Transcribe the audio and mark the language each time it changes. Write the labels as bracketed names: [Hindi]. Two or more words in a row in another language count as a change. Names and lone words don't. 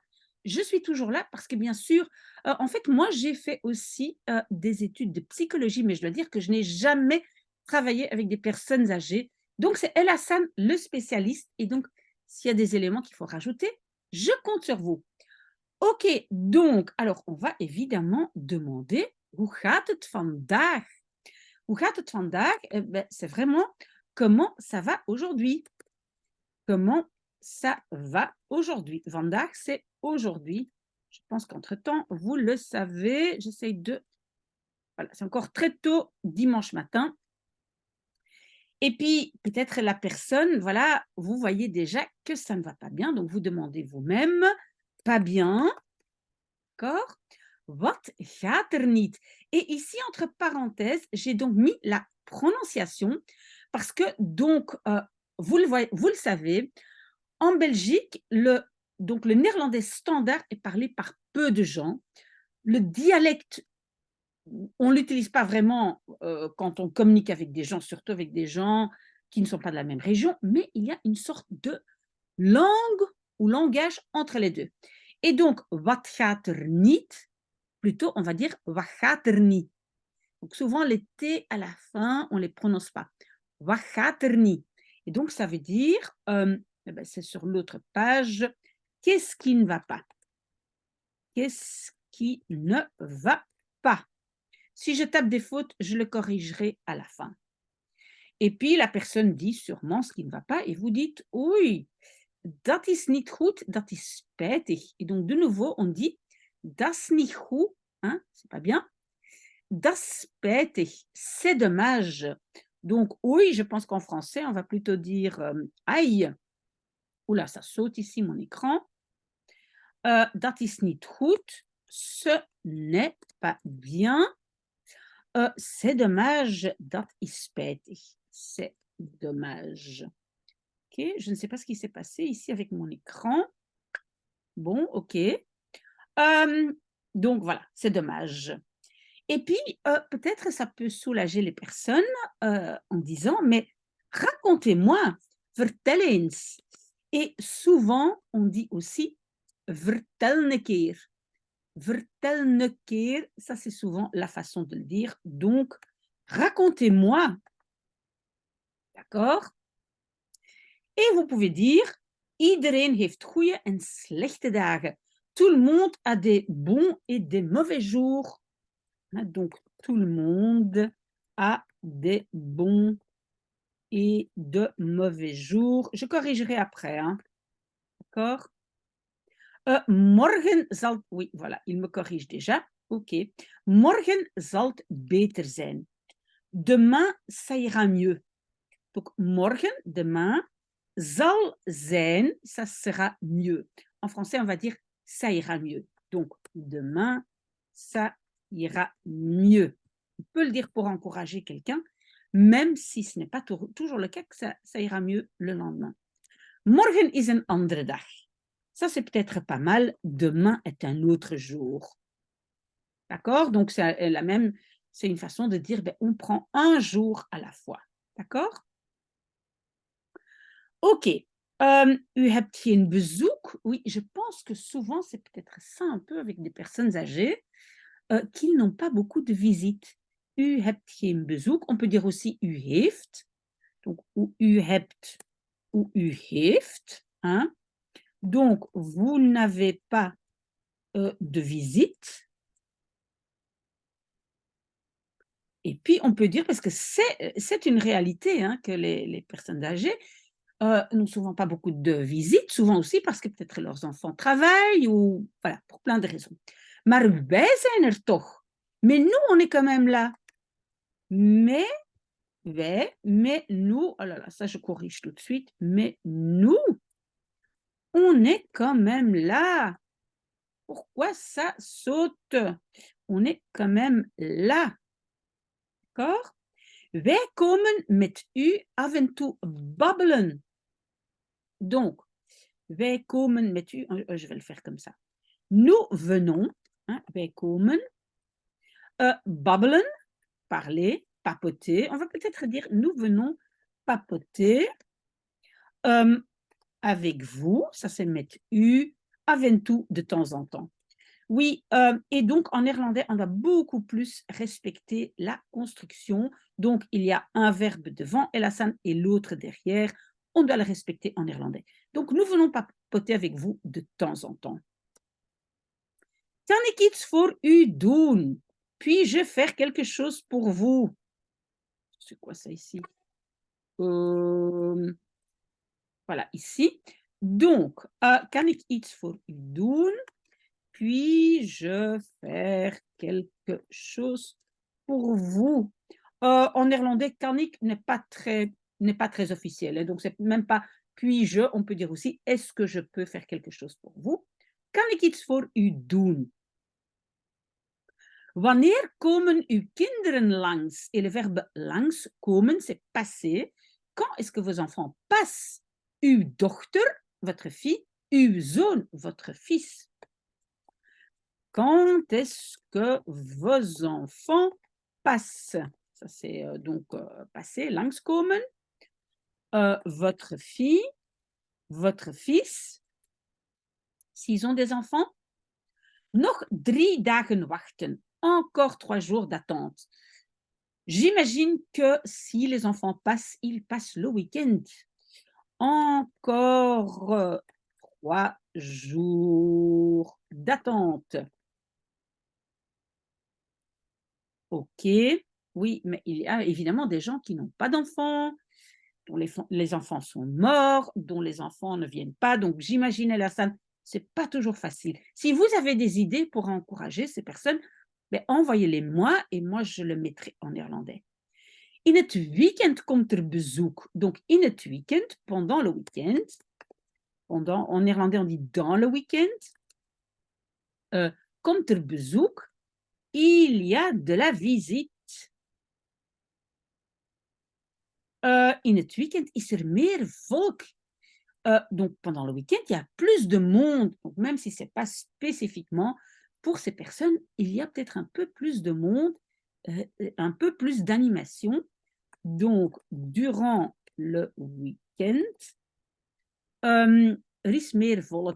[French] Je suis toujours là parce que bien sûr, en fait, moi, j'ai fait aussi des études de psychologie, mais je dois dire que je n'ai jamais travaillé avec des personnes âgées. Donc, c'est El Hassan, le spécialiste. Et donc, s'il y a des éléments qu'il faut rajouter, je compte sur vous. OK, donc, alors, on va évidemment demander [Dutch] hoe gaat het vandaag? Hoe gaat het vandaag? [French] Eh ben, c'est vraiment comment ça va aujourd'hui? Comment ça va aujourd'hui? Vandaag, c'est aujourd'hui. Je pense qu'entre-temps, vous le savez. J'essaye de. Voilà, c'est encore très tôt dimanche matin. Et puis, peut-être la personne, voilà, vous voyez déjà que ça ne va pas bien. Donc, vous demandez vous-même, pas bien, d'accord? [Dutch] Wat gaat er niet? [French] Et ici, entre parenthèses, j'ai donc mis la prononciation parce que, donc, vous le savez, en Belgique, donc le néerlandais standard est parlé par peu de gens. Le dialecte, on ne l'utilise pas vraiment quand on communique avec des gens, surtout avec des gens qui ne sont pas de la même région, mais il y a une sorte de langue ou langage entre les deux. Et donc, [Dutch] wat gaat er niet, [French] plutôt on va dire [Dutch] wat gaat er niet. [French] Donc souvent les T à la fin, on ne les prononce pas. [Dutch] Wat gaat er niet. [French] Et donc ça veut dire, eh ben, c'est sur l'autre page, qu'est-ce qui ne va pas? Qu'est-ce qui ne va pas? Si je tape des fautes, je le corrigerai à la fin. Et puis la personne dit sûrement ce qui ne va pas et vous dites oui, [Dutch] dat is niet goed, dat is spijtig. [French] Et donc de nouveau, on dit [Dutch] dat is niet goed, [French] hein, c'est pas bien. [Dutch] Dat is spijtig, [French] c'est dommage. Donc oui, je pense qu'en français, on va plutôt dire aïe. Oula, ça saute ici mon écran. [Dutch] Dat is niet goed, [French] ce n'est pas bien. C'est dommage, [Dutch] dat is spijtig. [French] C'est dommage. OK, je ne sais pas ce qui s'est passé ici avec mon écran. Bon, OK. Donc voilà, c'est dommage. Et puis, peut-être ça peut soulager les personnes, en disant: «Mais racontez-moi, [Dutch] vertel eens». [French] Et souvent, on dit aussi: [Dutch] «Vertel een keer». Vertel een keer, [French] ça c'est souvent la façon de le dire. Donc, racontez-moi, d'accord? Et vous pouvez dire: [Dutch] «Iedereen heeft goede en slechte dagen». [French] Tout le monde a des bons et des mauvais jours. Hein, donc, tout le monde a des bons et de mauvais jours. Je corrigerai après, hein, d'accord? [Dutch] Morgen zal [French] oui, voilà, il me corrige déjà. OK. [Dutch] Morgen zal het beter zijn. [French] Demain, ça ira mieux. Donc, [Dutch] morgen, demain, zal zijn, [French] ça sera mieux. En français, on va dire ça ira mieux. Donc, demain, ça ira mieux. On peut le dire pour encourager quelqu'un, même si ce n'est pas toujours le cas, que ça ira mieux le lendemain. [Dutch] Morgen is een andere dag. [French] Ça, c'est peut-être pas mal. Demain est un autre jour. D'accord? Donc, c'est une façon de dire, ben, on prend un jour à la fois. D'accord? Ok. [Dutch] U hebt geen bezoek. [French] Oui, je pense que souvent, c'est peut-être ça un peu avec des personnes âgées qui n'ont pas beaucoup de visites. [Dutch] U hebt geen bezoek. [French] On peut dire aussi [Dutch] u heeft. [French] Donc, ou [Dutch] u hebt [French] ou [Dutch] u heeft. [French] Hein? Donc, vous n'avez pas de visite. Et puis, on peut dire, parce que c'est une réalité, hein, que les personnes âgées n'ont souvent pas beaucoup de visites, souvent aussi parce que peut-être leurs enfants travaillent ou voilà, pour plein de raisons. [Dutch] Maar wij zijn er toch. [French] Mais nous, on est quand même là. Mais nous, oh là là, ça je corrige tout de suite, mais nous, on est quand même là. Pourquoi ça saute? On est quand même là. D'accord? [Dutch] Wij komen met u af en toe babbelen. [French] Donc, [Dutch] wij komen met u, [French] je vais le faire comme ça. Nous venons, hein, [Dutch] wij komen, babbelen, [French] parler, papoter. On va peut-être dire nous venons papoter avec vous, ça c'est [Dutch] met u, af en toe, [French] de temps en temps. Oui, et donc en néerlandais, on doit beaucoup plus respecter la construction. Donc, il y a un verbe devant Elassan et l'autre derrière. On doit le respecter en néerlandais. Donc, nous venons papoter avec vous de temps en temps. [Dutch] Kan ik iets voor u doen? [French] Puis-je faire quelque chose pour vous? C'est quoi ça ici? Voilà, ici. Donc, [Dutch] kan ik iets voor u doen? [French] Puis-je faire quelque chose pour vous? En néerlandais, [Dutch] kan ik [French] n'est pas très officiel. Hein, donc, c'est même pas puis-je. On peut dire aussi est-ce que je peux faire quelque chose pour vous? [Dutch] Kan ik iets voor u doen? Wanneer komen uw kinderen langs? [French] Et le verbe [Dutch] langs, komen, [French] c'est passer. Quand est-ce que vos enfants passent? [Dutch] Uw dochter, [French] votre fille, [Dutch] uw zoon, [French] votre fils. Quand est-ce que vos enfants passent? Ça, c'est donc passer, langskomen. Votre fille, votre fils, s'ils ont des enfants. [Dutch] Nog 3 dagen wachten. [French] Encore 3 jours d'attente. J'imagine que si les enfants passent, ils passent le week-end. Encore 3 jours d'attente. Ok, oui, mais il y a évidemment des gens qui n'ont pas d'enfants, dont les enfants sont morts, dont les enfants ne viennent pas. Donc, j'imagine, Alassane, ce n'est pas toujours facile. Si vous avez des idées pour encourager ces personnes, ben, envoyez-les moi et moi, je le mettrai en néerlandais. [Dutch] In het weekend komt er bezoek. Donc, in het weekend, [French] pendant le week-end. En néerlandais, on dit dans le week-end. [Dutch] Komt er bezoek. [French] Il y a de la visite. [Dutch] In het weekend is er meer volk. [French] Donc, pendant le week-end, il y a plus de monde. Donc, même si ce n'est pas spécifiquement pour ces personnes, il y a peut-être un peu plus de monde, un peu plus d'animation. Donc, durant le week-end, [Dutch] er is meer volk.